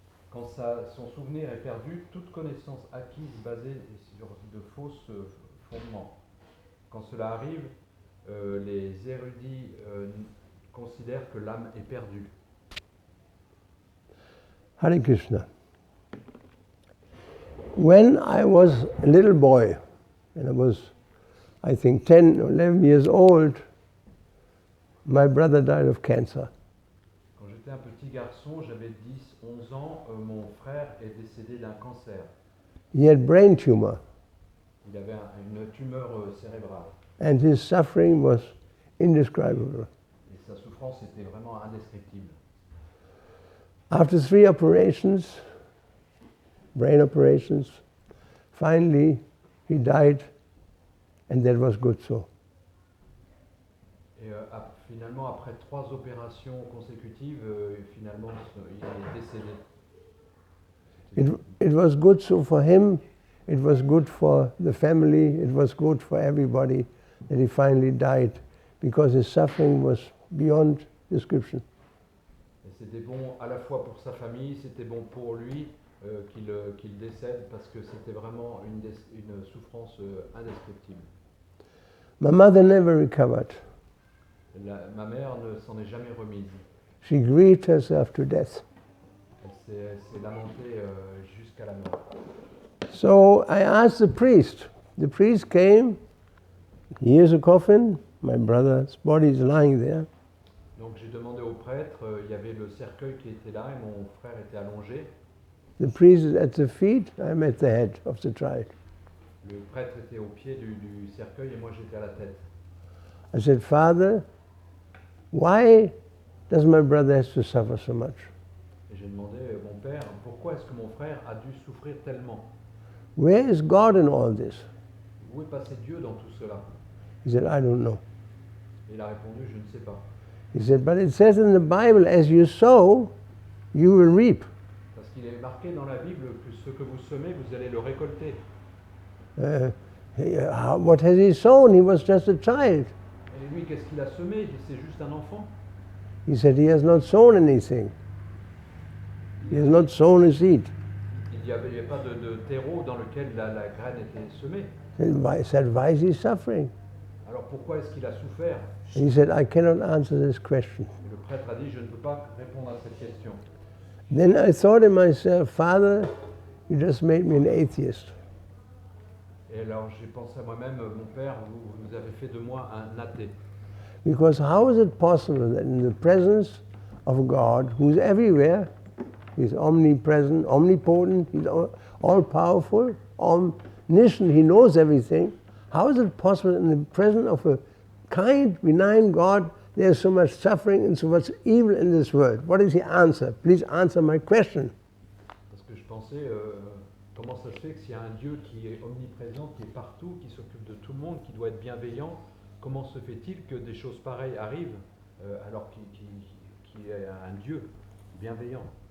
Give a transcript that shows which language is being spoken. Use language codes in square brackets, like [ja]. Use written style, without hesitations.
[fr] Quand son souvenir est perdu, toute connaissance acquise basée sur de fausses fondements. Quand cela arrive, les érudits considèrent que l'âme est perdue. Hare Krishna. [en] When I was a little boy, and I was, I think, 10 or 11 years old, my brother died of cancer. [fr] Quand j'étais un petit garçon, j'avais 10-11 ans, mon frère est décédé d'un cancer. [en] He had brain tumor, [fr] Il avait une tumeur cérébrale [en] and his suffering was indescribable. [fr] et sa souffrance était vraiment indescriptible. [en] After 3 operations, brain operations, finally he died, and that was good so. [fr] Et finalement, après 3 opérations consécutives, finalement, il est décédé. [en] It was good so for him, it was good for the family, it was good for everybody that he finally died, because his suffering was beyond description. [fr] Et c'était bon à la fois pour sa famille, c'était bon pour lui qu'il décède parce que c'était vraiment une souffrance indescriptible. [en] My mother never recovered. [fr] Ma mère ne s'en est jamais remise. [en] She grieved herself to death. [fr] Elle s'est lamentée jusqu'à la mort. [en] So I asked the priest. The priest came, here's a coffin, my brother's body is lying there. [fr] Donc j'ai demandé au prêtre, il y avait le cercueil qui était là et mon frère était allongé. [en] The priest is at the feet, I'm at the head of the child. [fr] Le prêtre était au pied du cercueil et moi j'étais à la tête. [en] I said, Father, why does my brother have to suffer so much? [fr] Et j'ai demandé, mon père, pourquoi est-ce que mon frère a dû souffrir tellement? [en] Where is God in all this? [fr] Où est passé Dieu dans tout cela? [en] He said, I don't know. [fr] Et il a répondu, je ne sais pas. [en] He said, but it says in the Bible, as you sow, you will reap. [fr] Parce qu'il est marqué dans la Bible que ce que vous semez, vous allez le récolter. [en] What has he sown? He was just a child. [fr] Et lui, qu'est-ce qu'il a semé? C'est juste un enfant. [en] He said he has not sown anything. He has not sown a seed. [fr] Il n'y avait pas de terreau dans lequel la graine était semée. [en] He said, why is he suffering? [fr] Alors pourquoi est-ce qu'il a souffert? [en] And he said, I cannot answer this question. [fr] Et le prêtre a dit, je ne peux pas répondre à cette question. [en] Then I thought to myself, Father, you just made me an atheist. [fr] Et alors j'ai pensé à moi-même, mon père, vous avez fait de moi un athée. [en] Because how is it possible that in the presence of God, who's everywhere, He's omnipresent, omnipotent, he's all-powerful, omniscient, he knows everything. How is it possible in the presence of a kind, benign God, there's so much suffering and so much evil in this world? What is the answer? Please answer my question. [fr] Parce que je pensais, comment ça se fait que s'il y a un Dieu qui est omniprésent, qui est partout, qui s'occupe de tout le monde, qui doit être bienveillant, comment se fait-il que des choses pareilles arrivent alors qu'il est un Dieu bienveillant?